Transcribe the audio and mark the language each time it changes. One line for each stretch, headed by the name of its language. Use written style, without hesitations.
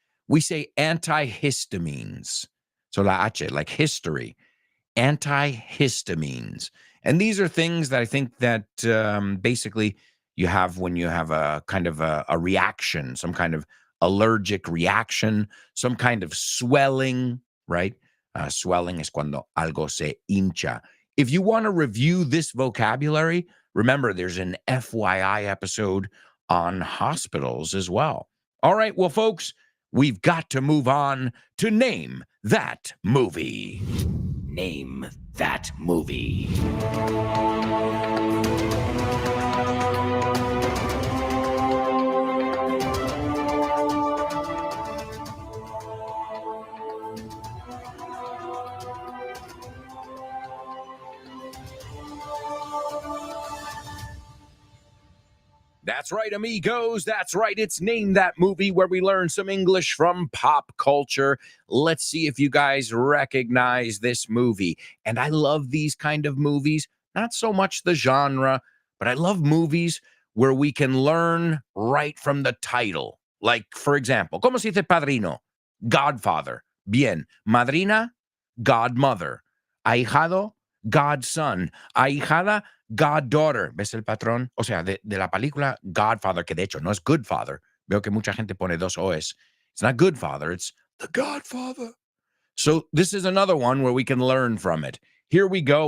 English: We say antihistamines. So la H, like history, antihistamines. And these are things that I think that basically you have when you have a kind of a reaction, some kind of allergic reaction, some kind of swelling, right?
Spanish: Swelling es cuando algo se hincha.
English: If you want to review this vocabulary, remember there's an FYI episode on hospitals as well. All right, well, folks, we've got to move on to Name That Movie. Name That Movie. That's right, amigos. That's right. It's Name That Movie, where we learn some English from pop culture. Let's see if you guys recognize this movie. And I love these kind of movies, not so much the genre, but I love movies where we can learn right from the title.
Spanish: Like, for example, ¿cómo se dice padrino? Godfather. Bien. Madrina, godmother. Ahijado, godson. Ahijada, goddaughter. ¿Ves el patrón? O sea, de la película Godfather, que de hecho no es Good Father. Veo que mucha gente pone dos O's.
English: It's not Good Father, it's The Godfather. So this is another one where we can learn from it. Here we go.